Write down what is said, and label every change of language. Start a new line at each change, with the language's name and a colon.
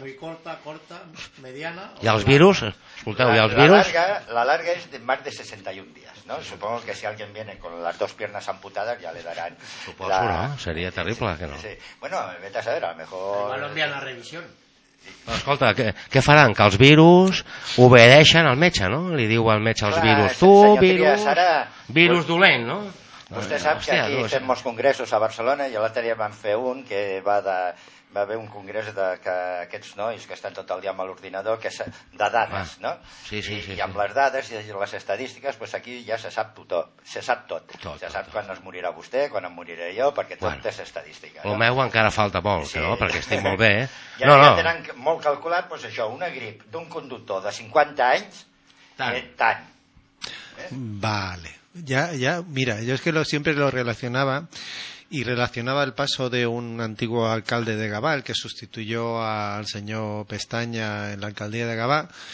Spanish: Muy corta, mediana. ¿Y a los virus? La larga es de más de 61 días, ¿no? Supongo que si alguien viene con las dos piernas amputadas ya le darán. Supongo, ¿no? Sería terrible, ¿no? Sí. Bueno, vete a saber, a lo mejor... Igual lo envían a la revisión.
Catalan: Escolta, què faran? Que els virus obedeixen al metge, no? Li diu al metge els virus. Tu, virus... Virus dolent, no? Vostè sap que aquí fem molts congressos a Barcelona i l'altre dia vam fer un que va haver un congrés d'aquests nois que estan tot el dia amb l'ordinador que és de dades, no? Sí, i amb les dades i les estadístiques, pues aquí ja se sap tothom, se sap tot. Tot se sap tot, quan tot. Es morirà vostè, quan em moriré jo, perquè tot és estadística. El meu encara falta molt, sí. Però, perquè estic molt bé. Ja, no. Tenen molt calculat, pues això, una grip d'un conductor de 50 anys, tant. Vale.
Spanish: Ya, mira, yo es que siempre lo relacionaba y relacionaba el paso de un antiguo alcalde de Gabá, el que sustituyó al señor Pestaña en la alcaldía de Gabá.